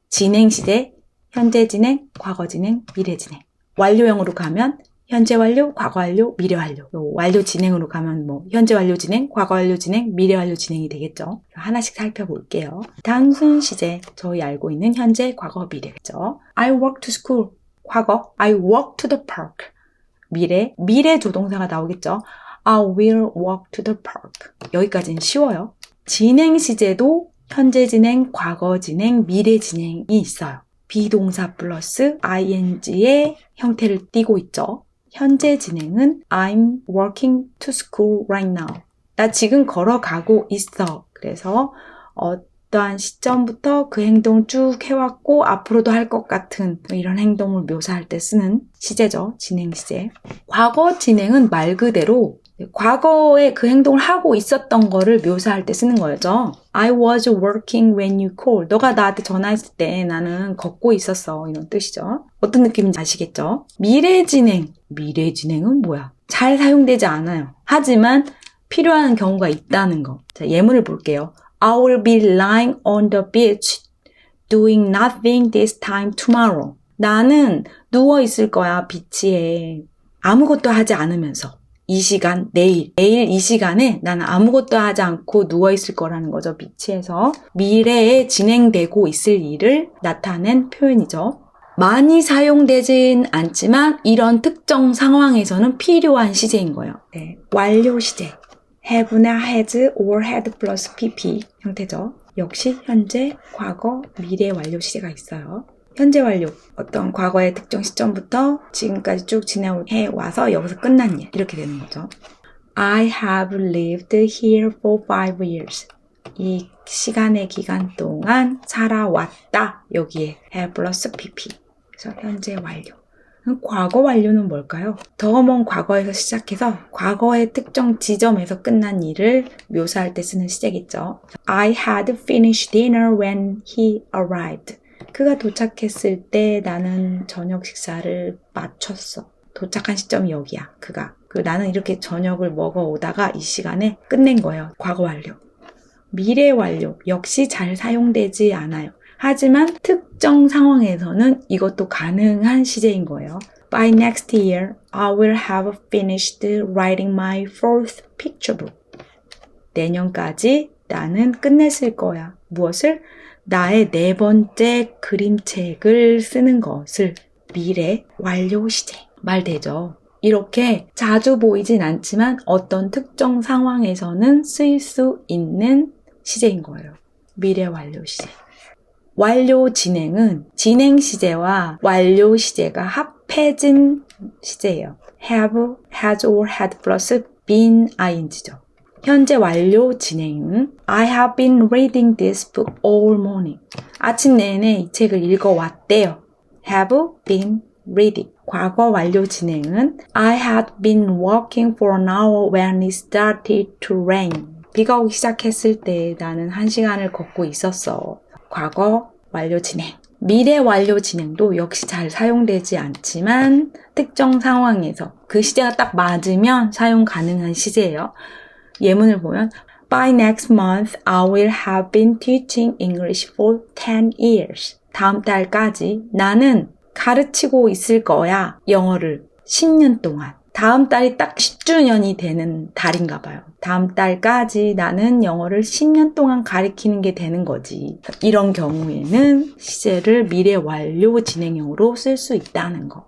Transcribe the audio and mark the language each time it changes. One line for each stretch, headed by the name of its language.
Korean: 진행 CJ, 현재 진행, 과거 진행, 미래 진행. 완료형으로 가면 현재 완료, 과거 완료, 미래 완료. 완료 진행으로 가면 현재 완료 진행, 과거 완료 진행, 미래 완료 진행이 되겠죠. 하나씩 살펴볼게요. 단순 시제, 저희 알고 있는 현재, 과거, 미래겠죠.
English: I walk to school.
Korean: 과거,
English: I walk to the park.
Korean: 미래 조동사가 나오겠죠.
English: I will walk to the park.
Korean: 여기까지는 쉬워요. 진행 시제도 현재 진행, 과거 진행, 미래 진행이 있어요. 비동사 플러스 ing의 형태를 띠고 있죠. 현재 진행은
English: I'm walking to school right now.
Korean: 나 지금 걸어가고 있어. 그래서 어떠한 시점부터 그 행동을 쭉 해왔고 앞으로도 할 것 같은 이런 행동을 묘사할 때 쓰는 시제죠. 진행 시제. 과거 진행은 말 그대로 과거에 그 행동을 하고 있었던 거를 묘사할 때 쓰는 거죠.
English: I was working when you called.
Korean: 너가 나한테 전화했을 때 나는 걷고 있었어. 이런 뜻이죠. 어떤 느낌인지 아시겠죠? 미래 진행은 뭐야? 잘 사용되지 않아요. 하지만 필요한 경우가 있다는 거. 자, 예문을 볼게요.
English: I will be lying on the beach doing nothing this time tomorrow.
Korean: 나는 누워 있을 거야, 비치에. 아무것도 하지 않으면서. 이 시간, 내일 이 시간에 나는 아무것도 하지 않고 누워있을 거라는 거죠. 비치에서. 미래에 진행되고 있을 일을 나타낸 표현이죠. 많이 사용되진 않지만 이런 특정 상황에서는 필요한 시제인 거예요. 네. 완료 시제. have나 has or had 플러스 pp 형태죠. 역시 현재, 과거, 미래 완료 시제가 있어요. 현재 완료, 어떤 과거의 특정 시점부터 지금까지 쭉 진행해 와서 여기서 끝난 일, 이렇게 되는 거죠.
English: I have lived here for 5 years.
Korean: 이 시간의 기간 동안 살아왔다. 여기에 have 플러스 pp. 그래서 현재 완료. 과거 완료는 뭘까요? 더 먼 과거에서 시작해서 과거의 특정 지점에서 끝난 일을 묘사할 때 쓰는 시제겠죠.
English: I had finished dinner when he arrived.
Korean: 그가 도착했을 때 나는 저녁 식사를 마쳤어. 도착한 시점이 여기야. 나는 이렇게 저녁을 먹어오다가 이 시간에 끝낸 거예요. 과거 완료. 미래 완료. 역시 잘 사용되지 않아요. 하지만 특정 상황에서는 이것도 가능한 시제인 거예요.
English: By next year, I will have finished writing my 4th picture book.
Korean: 내년까지 나는 끝냈을 거야. 무엇을? 나의 4번째 그림책을 쓰는 것을. 미래 완료 시제. 말 되죠? 이렇게 자주 보이진 않지만 어떤 특정 상황에서는 쓰일 수 있는 시제인 거예요. 미래 완료 시제. 완료 진행은 진행 시제와 완료 시제가 합해진 시제예요. have, has or had 플러스 been ing죠. 현재 완료 진행은
English: I have been reading this book all morning.
Korean: 아침 내내 이 책을 읽어왔대요.
English: have been reading.
Korean: 과거 완료 진행은
English: I had been walking for an hour when it started to rain.
Korean: 비가 오기 시작했을 때 나는 1시간을 걷고 있었어. 과거 완료 진행. 미래 완료 진행도 역시 잘 사용되지 않지만 특정 상황에서 그 시제가 딱 맞으면 사용 가능한 시제예요. 예문을 보면
English: By next month, I will have been teaching English for 10 years.
Korean: 다음 달까지 나는 가르치고 있을 거야. 영어를 10년 동안. 다음 달이 딱 10주년이 되는 달인가 봐요. 다음 달까지 나는 영어를 10년 동안 가르치는 게 되는 거지. 이런 경우에는 시제를 미래 완료 진행형으로 쓸 수 있다는 거.